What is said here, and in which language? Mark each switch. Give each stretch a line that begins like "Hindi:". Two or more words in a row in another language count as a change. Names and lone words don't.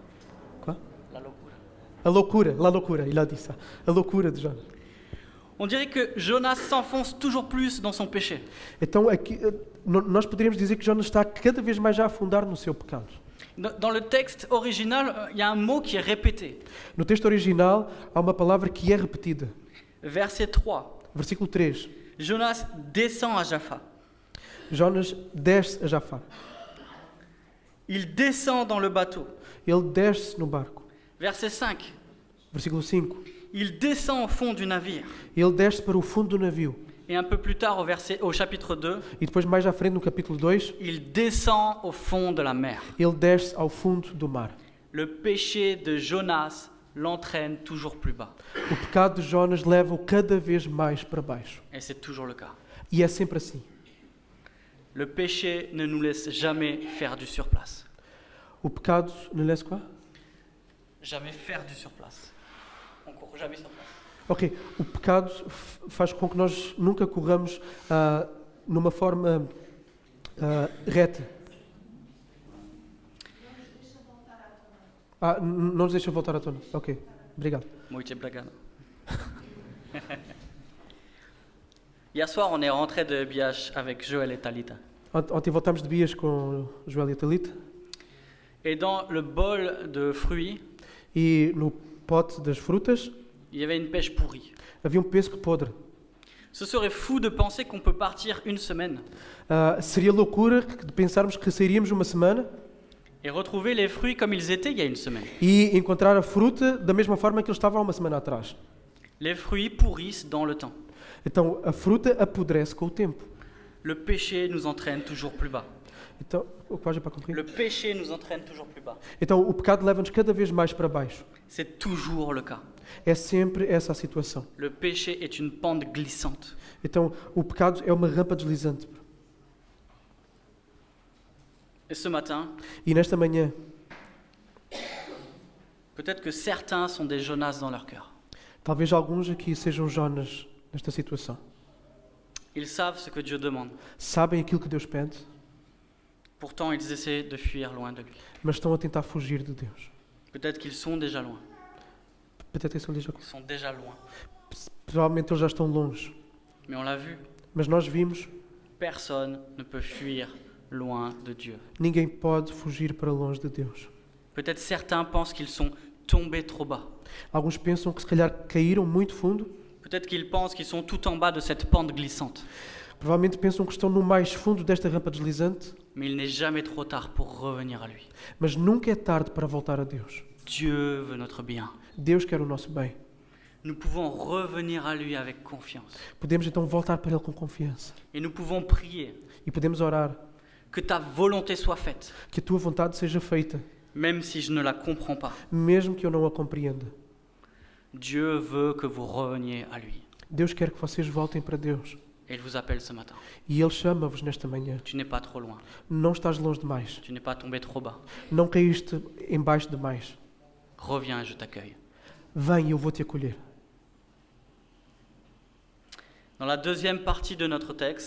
French: Quoi?
Portuguese: La loucura. La loucura,
French: il a dit ça.
Portuguese: A loucura de Jonas.
French: On dirait que Jonas s'enfonce toujours plus dans son péché.
Portuguese: Então, aqui, nós poderíamos dizer que Jonas está cada vez mais a afundar no seu pecado.
French: Dans le texte original, il y a un mot qui est répété.
Portuguese: No texto original, há uma palavra que é repetida.
French: Verset 3.
Portuguese: Versículo 3.
French: Jonas descend à Jaffa.
Portuguese: Jonas desce a Jafá.
French: Il descend dans le bateau.
Portuguese: Ele desce no barco.
French: Verset 5.
Portuguese: Versículo 5.
French: Il descend au fond du navire.
Portuguese: Ele desce para o fundo do navio.
French: Et un peu plus tard, au chapitre 2,
Portuguese: E depois, mais à frente, no capítulo 2,
French: il descend au fond de la mer.
Portuguese: ele desce ao fundo do mar.
French: Le péché de Jonas l'entraîne toujours plus bas.
Portuguese: O pecado de Jonas leva-o cada vez mais para baixo.
French: Et c'est toujours le cas.
Portuguese: E é sempre assim.
French: Le péché ne nous laisse jamais faire du surplace.
Portuguese: O pecado
French: ne laisse quoi? Jamais faire du surplace. On court jamais sur place.
Portuguese: Ok, o pecado faz com que nós nunca corramos numa forma reta. Não nos deixa voltar à tona. Ok, obrigado. Muito obrigado.
French: Hier soir, on est rentré de Biache avec Joël et Talita.
Portuguese: Ontem voltámos de Bias com o Joel e a Talita.
French: Et dans le bol de fruits,
Portuguese: E no pote das frutas
French: il y avait une pêche pourrie.
Portuguese: havia pêssego podre.
French: Ce serait fou de penser qu'on peut partir une semaine
Portuguese: Seria loucura de pensarmos que sairíamos uma semana
French: et retrouver les fruits comme ils étaient il y a une semaine.
Portuguese: e encontrar a fruta da mesma forma que ele estava há uma semana atrás.
French: Les fruits pourrissent dans le temps.
Portuguese: Então a fruta apodrece com o tempo.
French: Le péché nous entraîne toujours plus bas.
Portuguese: Então, quase para cumprir.
French: Le péché nous entraîne toujours plus bas.
Portuguese: Então o pecado leva-nos cada vez mais para baixo.
French: C'est toujours le cas.
Portuguese: É sempre essa a situação.
French: Le péché est une pente glissante.
Portuguese: Então o pecado é uma rampa deslizante.
French: Et ce matin,
Portuguese: E nesta manhã,
French: peut-être que certains sont des Jonas dans leur cœur.
Portuguese: talvez alguns aqui sejam Jonas nesta situação.
French: Ils savent ce que Dieu demande.
Portuguese: Sabem aquilo que Deus pede,
French: Pourtant, ils essaient de fuir loin de lui.
Portuguese: mas estão a tentar fugir de Deus.
French: Peut-être qu'ils sont déjà loin. Peut-être que Ils sont déjà loin.
Portuguese: provavelmente eles já estão longe.
French: Mais on l'a vu,
Portuguese: Mas nós vimos,
French: personne ne peut fuir loin de Dieu.
Portuguese: ninguém pode fugir para longe de Deus.
French: Peut-être certains pensent qu'ils sont tombés trop bas.
Portuguese: Alguns pensam que se calhar caíram muito fundo.
French: Peut-être qu'ils pensent qu'ils sont tout en bas de cette pente glissante.
Portuguese: Provavelmente pensam que estão no mais fundo desta rampa deslizante.
French: Mais il n'est jamais trop tard pour revenir à lui.
Portuguese: Mas nunca é tarde para voltar a Deus.
French: Dieu veut notre bien.
Portuguese: Deus quer o nosso bem.
French: Nous pouvons revenir à lui avec confiance.
Portuguese: Podemos então voltar para Ele com confiança.
French: Et nous pouvons prier
Portuguese: E podemos orar
French: que ta volonté soit faite,
Portuguese: que a Tua vontade seja feita,
French: même si je ne la comprends pas.
Portuguese: mesmo que eu não a compreenda.
French: Dieu veut que vous reveniez à lui.
Portuguese: Deus quer que vocês voltem para Deus.
French: Et il vous appelle ce matin.
Portuguese: E Ele chama-vos nesta manhã.
French: Tu n'es pas trop loin.
Portuguese: Não estás longe demais.
French: Tu n'es pas tombé trop bas.
Portuguese: Não caíste em baixo demais.
French: Reviens et je t'accueille.
Portuguese: Vem e eu vou te acolher.
French: Dans la deuxième partie de notre texte,